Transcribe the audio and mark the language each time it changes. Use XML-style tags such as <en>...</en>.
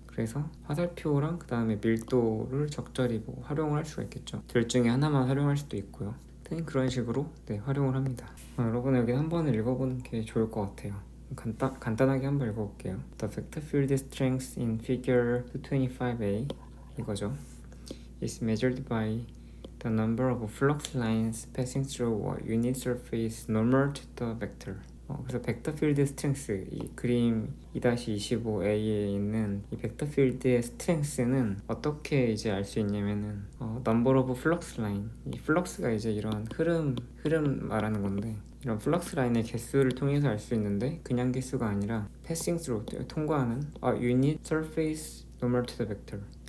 <ko>그래서 화살표랑 그 다음에 밀도를 적절히 활용을 할 수가 있겠죠. 둘 중에 하나만 활용할 수도 있고요. 그런 식으로 활용을 합니다. 여러분 여기 한번 읽어보는 게 좋을 것 같아요. 간단하게 한번 읽어볼게요.</ko> <en>The vector field strength in figure 225a</en> <ko>이거죠.</ko> <en>is measured by the number of flux lines passing through a unit surface normal to the vector.</en> <ko>그래서 벡터 필드 스트렝스, 이 그림 2-25a에 있는 이 벡터 필드의 스트렝스는 어떻게 이제 알 수 있냐면은</ko> <en>number of flux line,</en> <ko>이 플럭스가 이제 이런 흐름 말하는 건데, 이런 플럭스 라인의 개수를 통해서 알 수 있는데 그냥 개수가 아니라</ko> <en>passing through,</en> <ko>통과하는</ko> <en>unit surface normal to the vector.</en>